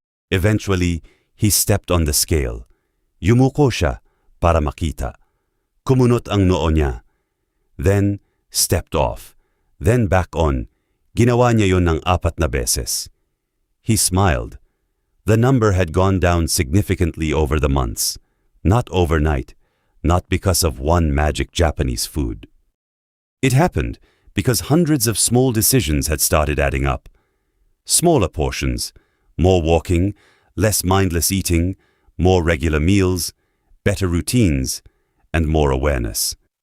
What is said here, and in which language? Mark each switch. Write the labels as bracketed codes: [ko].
[en] Eventually, he stepped on the scale. [tl] Yumuko siya para makita. Kumunot ang noo niya. Then, stepped off. Then back on. Ginawa niya yon ng 4 na beses. [en] He smiled. The number had gone down significantly over the months. Not overnight. Not because of one magic Japanese food. It happened because hundreds of small decisions had started adding up. Smaller portions, more walking, less mindless eating, more regular meals, better routines, and more awareness.